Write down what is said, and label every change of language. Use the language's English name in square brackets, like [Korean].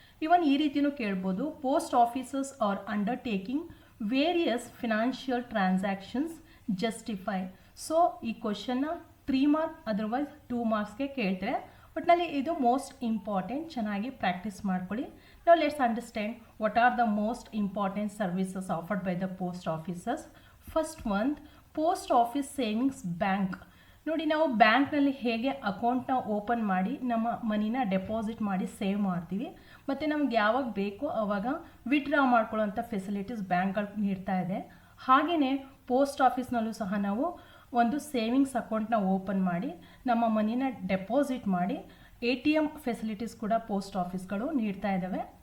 [Kannada] ಇವನ್ ಈ ರೀತಿಯೂ ಕೇಳ್ಬೋದು. [English] Post offices are undertaking various financial transactions justify. [Kannada] So ಈ ಕ್ವಶನ್ನ 3 ಮಾರ್ಕ್ ಅದರ್ವೈಸ್ 2 ಮಾರ್ಕ್ಸ್ಗೆ ಕೇಳ್ತಾರೆ. ಒಟ್ಟಿನಲ್ಲಿ ಇದು ಮೋಸ್ಟ್ ಇಂಪಾರ್ಟೆಂಟ್, ಚೆನ್ನಾಗಿ ಪ್ರಾಕ್ಟೀಸ್ ಮಾಡ್ಕೊಳ್ಳಿ. [English] Now let's understand what are the most important services offered by the post offices. First one, post office savings bank. [Kannada] ನೋಡಿ, ನಾವು ಬ್ಯಾಂಕ್ನಲ್ಲಿ ಹೇಗೆ ಅಕೌಂಟ್ನ ಓಪನ್ ಮಾಡಿ ನಮ್ಮ ಮನಿನ ಡೆಪಾಸಿಟ್ ಮಾಡಿ ಸೇವ್ ಮಾಡ್ತೀವಿ, ಮತ್ತು ನಮ್ಗೆ ಯಾವಾಗ ಬೇಕೋ ಆವಾಗ ವಿಡ್ರಾ ಮಾಡ್ಕೊಳ್ಳೋಂಥ ಫೆಸಿಲಿಟೀಸ್ ಬ್ಯಾಂಕ್ಗಳು ನೀಡ್ತಾ ಇದೆ. ಹಾಗೆಯೇ ಪೋಸ್ಟ್ ಆಫೀಸ್ನಲ್ಲೂ ಸಹ ನಾವು ಒಂದು ಸೇವಿಂಗ್ಸ್ ಅಕೌಂಟ್ನ ಓಪನ್ ಮಾಡಿ ನಮ್ಮ ಮನಿನ ಡೆಪಾಸಿಟ್ ಮಾಡಿ ATM ಫೆಸಿಲಿಟೀಸ್ ಕೂಡ ಪೋಸ್ಟ್ ಆಫೀಸ್ಗಳು ನೀಡ್ತಾ ಇದ್ದಾವೆ.